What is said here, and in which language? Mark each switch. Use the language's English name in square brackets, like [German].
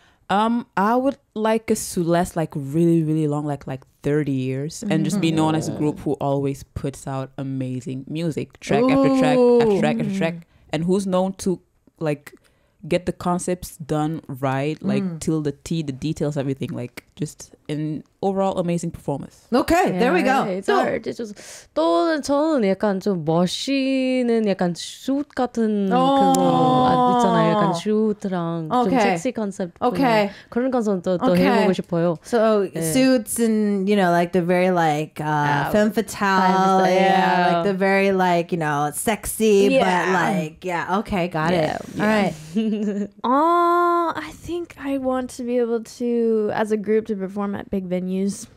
[English] I would like us to last like really, really long, like 30 years, and just be known as a group who always puts out amazing music, track after track after track after track, and who's known to like get the concepts done right, like till the T, the details, everything, like just an overall amazing performance. Okay, there we go. It's hard. It's just [Korean] 또는 저는 약간 좀 멋있는 약간 슛 같은 그거 있잖아요. 약간 슛랑 좀 섹시 컨셉. [English] Okay. [Korean] 그런 컨셉도 또 해보고 싶어요. [English] So suits and like the very like femme fatale, like the very like sexy, but like okay, got it. All right. I think I want to be able to, as a group, to perform at big venues.